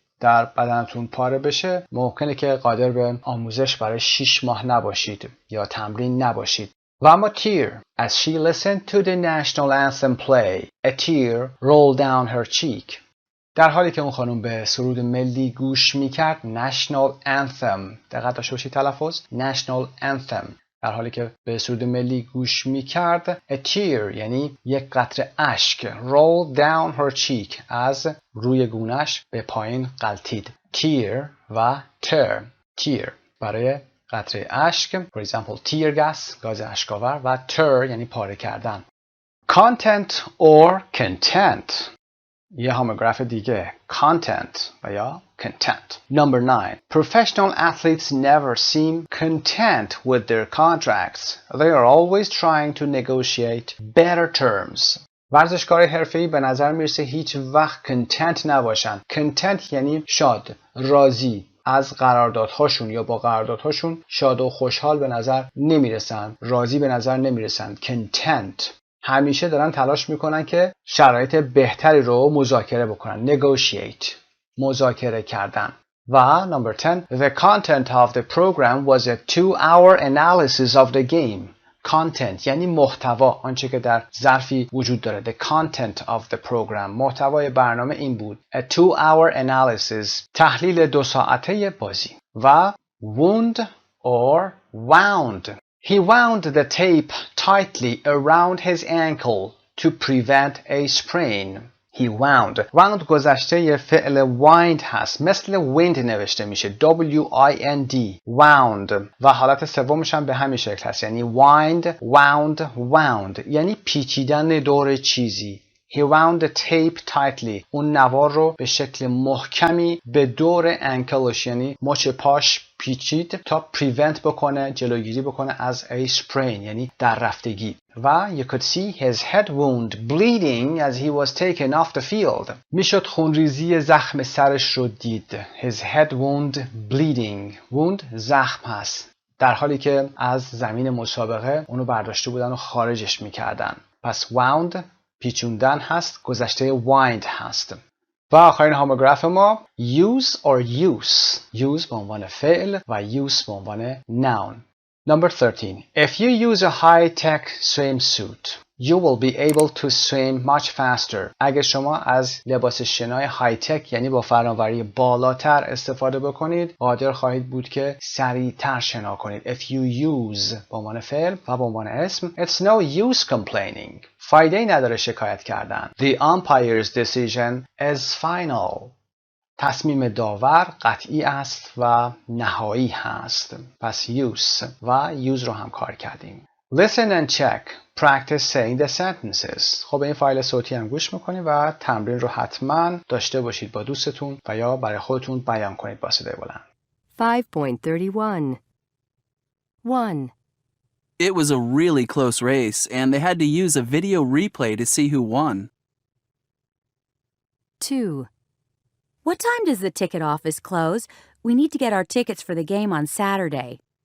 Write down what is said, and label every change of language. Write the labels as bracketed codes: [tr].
[fa] در بدنتون پاره بشه ممکنه که قادر به آموزش برای 6 ماه نباشید یا تمرین نباشید. و اما tear. [en] As she listened to the national anthem play, a tear rolled down her cheek. [fa] در حالی که اون خانم به سرود ملی گوش میکرد [en] national anthem. [fa] دقت داشته باشید تلفظ [en] national anthem. [fa] در حالی که به سرود ملی گوش میکرد [en] a tear [fa] یعنی یک قطره اشک [en] roll down her cheek [fa] از روی گونهش به پایین غلتید. tear و tear برای قطره اشک [en] for example tear gas [fa] گاز اشک‌آور و tear یعنی پاره کردن. [en] content or content [fa] یه هاموگراف دیگه [en] content و یا content. Number 9. Professional athletes never seem content with their contracts. They are always trying to negotiate better terms. [fa] ورزشکارای حرفه‌ای به نظر میرسه هیچ وقت content نباشن. content یعنی شاد، راضی از قراردادهاشون یا با قراردادهاشون شاد و خوشحال به نظر نمیرسن، راضی به نظر نمیرسن. content همیشه دارن تلاش میکنن که شرایط بهتری رو مذاکره بکنن. negotiate مذاکره کردن. [en] و number 10 the content of the program was a 2-hour analysis of the game. [fa] content یعنی محتوا، آنچه که در ظرفی وجود داره. [en] the content of the program [fa] محتوای برنامه این بود [en] a 2-hour analysis [fa] تحلیل 2 ساعته بازی. [en] و wound or wound. He wound the tape tightly around his ankle to prevent a sprain. [fa] He wound گذشته فعل wind هست، مثل wind نوشته میشه W-I-N-D wound و حالت سومش هم به همین شکل هست، یعنی wind wound یعنی پیچیدن دور چیزی. [en] He wound the tape tightly [fa] اون نوار رو به شکل محکمی به دور انکلش یعنی مچ پاش پیچید تا prevent بکنه، جلوگیری بکنه از [en] a sprain [fa] یعنی در رفتگی. [en] و you could see his head wound bleeding as he was taken off the field. [fa] میشد خونریزی زخم سرش رو دید. [en] His head wound bleeding. [fa] wound زخم هست. در حالی که از زمین مسابقه اونو برداشته بودن و خارجش میکردن. پس wound پیچوندن هست، گذشته wind هست. و آخرین هاموگراف ما use or use به عنوان فعل و use به عنوان noun. [en] Number 13. If you use a high-tech swimsuit, you will be able to swim much faster. [fa] اگر شما از لباس شنای های تک یعنی با فناوری بالاتر استفاده بکنید، قادر خواهید بود که سریعتر شنا کنید. [en] If you use [fa] به عنوان فعل و به عنوان اسم. [en] It's no use complaining. [fa] فایده‌ای نداره شکایت کردن. [en] The umpire's decision is final. [fa] تصمیم داور قطعی است و نهایی هست. پس use و use رو هم کار کردیم. [en] Listen and check. Practice saying the sentences. [fa] خب این فایل صوتی هم گوش میکنید و تمرین رو حتما داشته باشید با دوستتون و یا برای خودتون بیان کنید با صدای بلند. [en] 5.31 1. It was a really close race, and they had to use a video replay to see who won. 2. What time does the ticket office close? We need to get our tickets for the game on Saturday.